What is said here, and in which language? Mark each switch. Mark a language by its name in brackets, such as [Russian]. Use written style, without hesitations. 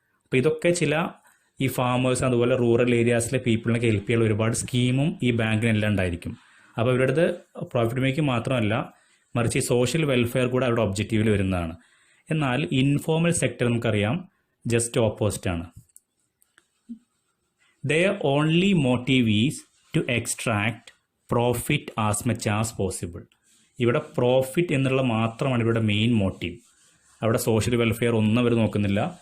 [Malayalam] അപ്പോൾ ഇതൊക്കെ ചില ഈ ഫാമേഴ്സ് അതുപോലെ റൂറൽ ഏരിയാസിലെ പീപ്പിളിനൊക്കെ ഹെൽപ്പ് ചെയ്യാൻ ഒരുപാട് സ്കീമും ഈ ബാങ്കിനെല്ലാം ഉണ്ടായിരിക്കും. അപ്പോൾ ഇവരുടെ പ്രോഫിറ്റ് മേക്കിംഗ് മാത്രമല്ല, മറിച്ച് ഈ സോഷ്യൽ വെൽഫെയർ കൂടെ അവരുടെ ഒബ്ജക്റ്റീവിൽ വരുന്നതാണ്. എന്നാൽ ഇൻഫോർമൽ സെക്ടർ നമുക്കറിയാം ജസ്റ്റ് ഓപ്പോസിറ്റ് ആണ്. [English] Their only motive is to extract profit as much as possible. [Malayalam] ഇവിടെ പ്രോഫിറ്റ് എന്നുള്ള മാത്രമാണ് ഇവിടെ മെയിൻ മോട്ടീവ്. അവിടെ സോഷ്യൽ വെൽഫെയർ ഒന്നും അവർ നോക്കുന്നില്ല.